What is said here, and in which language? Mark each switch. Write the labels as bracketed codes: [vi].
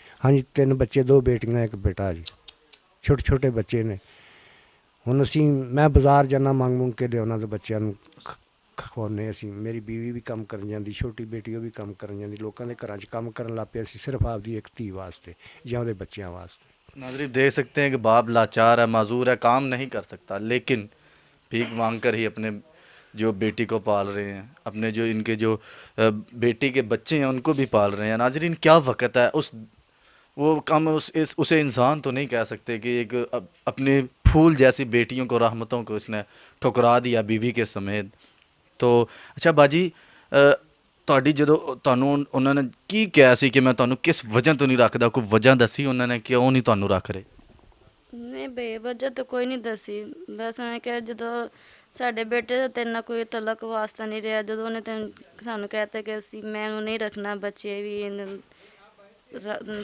[pa] ਹਾਂਜੀ, 3 ਬੱਚੇ, 2 ਬੇਟੀਆਂ, 1 ਬੇਟਾ ਜੀ। ਛੋਟੇ ਬੱਚੇ ਨੇ। ਹੁਣ ਮੈਂ ਬਾਜ਼ਾਰ ਜਾਂਦਾ, ਮੰਗ ਕੇ ਲਿਆਉਣਾ ਤੇ ਬੱਚਿਆਂ ਨੂੰ ਖਵਾਉਂਦੇ ਅਸੀਂ। ਮੇਰੀ ਬੀਵੀ ਵੀ ਕੰਮ ਕਰਨ ਜਾਂਦੀ, ਛੋਟੀ ਬੇਟੀ ਉਹ ਵੀ ਕੰਮ ਕਰਨ ਜਾਂਦੀ। ਲੋਕਾਂ ਦੇ ਘਰਾਂ 'ਚ ਕੰਮ ਕਰਨ ਲੱਗ ਪਏ ਅਸੀਂ, ਸਿਰਫ ਆਪਦੀ ਇੱਕ ਧੀ ਵਾਸਤੇ ਜਾਂ ਉਹਦੇ ਬੱਚਿਆਂ वास्ते। [hi] नाज़रीन, देख सकते हैं कि बाप लाचार है, माजूर है, काम नहीं कर सकता, लेकिन भीख मांग कर ही अपने जो बेटी को पाल रहे हैं, अपने जो इनके जो बेटी के बच्चे हैं उनको भी पाल रहे हैं। नाज़रीन, क्या वक़्त है। वो कम उसे इंसान तो नहीं कह सकते कि एक अपने फूल जैसी बेटियों को, रहमतों को इसने ठुकरा दिया बीवी के समेत। तो अच्छा बाजी, [pa] ਤੁਹਾਡੀ ਜਦੋਂ ਤੁਹਾਨੂੰ ਉਹਨਾਂ ਨੇ ਕੀ ਕਿਹਾ ਸੀ ਕਿ ਮੈਂ ਤੁਹਾਨੂੰ ਕਿਸ ਵਜ੍ਹਾ ਤੋਂ ਨਹੀਂ ਰੱਖਦਾ, ਕੋਈ ਵਜ੍ਹਾ ਦੱਸੀ ਉਹਨਾਂ ਨੇ ਕਿਉਂ ਨਹੀਂ ਤੁਹਾਨੂੰ ਰੱਖ ਰਹੇ? ਨਹੀਂ ਬਈ, ਵਜ੍ਹਾ ਤਾਂ ਕੋਈ ਨਹੀਂ ਦੱਸੀ। ਬਸ ਉਹਨੇ ਕਿਹਾ ਜਦੋਂ ਸਾਡੇ ਬੇਟੇ ਦਾ ਤੇਰੇ ਨਾਲ ਕੋਈ ਤਲਕ ਵਾਸਤਾ ਨਹੀਂ ਰਿਹਾ, ਜਦੋਂ ਉਹਨੇ ਸਾਨੂੰ ਕਹਿਤਾ ਕਿ ਅਸੀਂ ਮੈਂ ਉਹਨੂੰ ਨਹੀਂ ਰੱਖਣਾ, ਬੱਚੇ ਵੀ